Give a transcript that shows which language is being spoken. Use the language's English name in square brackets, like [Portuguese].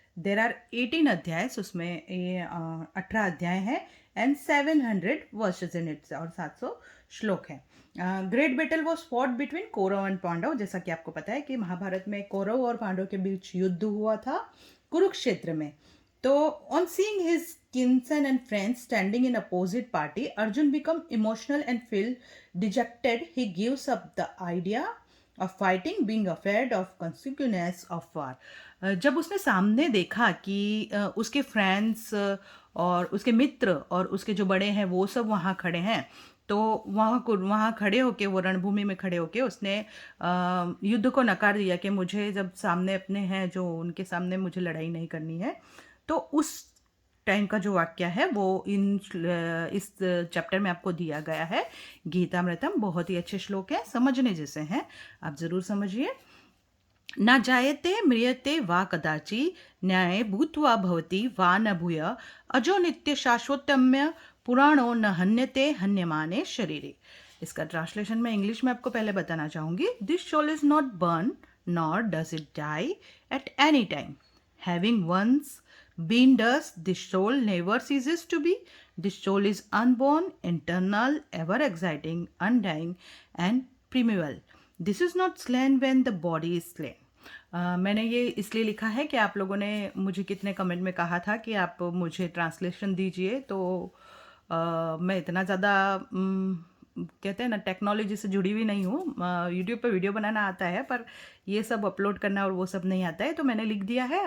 [Hindi] There are 18 अध्याय, उसमें ये 18 अध्याय हैं [English] and 700 verses in its, [Hindi] और 700 श्लोक हैं। [English] Great battle was fought between Kaurava and Pandava. [Hindi] जैसा कि आपको पता है कि महाभारत में कौरव और पांडव के बीच युद्ध हुआ था कुरुक्षेत्र में। [English] तो on seeing his kinsmen and friends standing in opposite party, Arjun become emotional and feel dejected. He gives up the idea of fighting, being afraid of consequences of war. [Hindi] जब उसने सामने देखा कि उसके फ्रेंड्स और उसके मित्र और उसके जो बड़े हैं वो सब वहाँ खड़े हैं, तो वहाँ खड़े होके, वो रणभूमि में खड़े होके उसने युद्ध को नकार दिया कि मुझे जब सामने अपने हैं जो, उनके सामने मुझे लड़ाई नहीं करनी है। तो उस टाइम का जो वाक्य है वो इस चैप्टर में आपको दिया गया है। गीतामृतम बहुत ही अच्छे श्लोक हैं, समझने जैसे हैं, आप ज़रूर समझिए। [Sanskrit] न जायते म्रियते वा कदाचि न्याय भूत्वा भवति वा न भूय अजो नित्य शाश्वतम्य पुराणो न हन्यते हन्यमाने शरीरे। [Hindi] इसका ट्रांसलेशन मैं इंग्लिश में आपको पहले बताना चाहूँगी। [English] This soul is not burn nor does it die at any time. Having once been dust, this soul never ceases to be. This soul is unborn, eternal, ever exciting, undying, and primeval. This is not slain when the body is slain. [Hindi] मैंने ये इसलिए लिखा है कि आप लोगों ने मुझे कितने कमेंट में कहा था कि आप मुझे ट्रांसलेशन दीजिए, तो मैं इतना ज़्यादा कहते हैं ना, टेक्नोलॉजी से जुड़ी हुई नहीं हूँ। यूट्यूब पे वीडियो बनाना आता है पर ये सब अपलोड करना और वो सब नहीं आता है, तो मैंने लिख दिया है।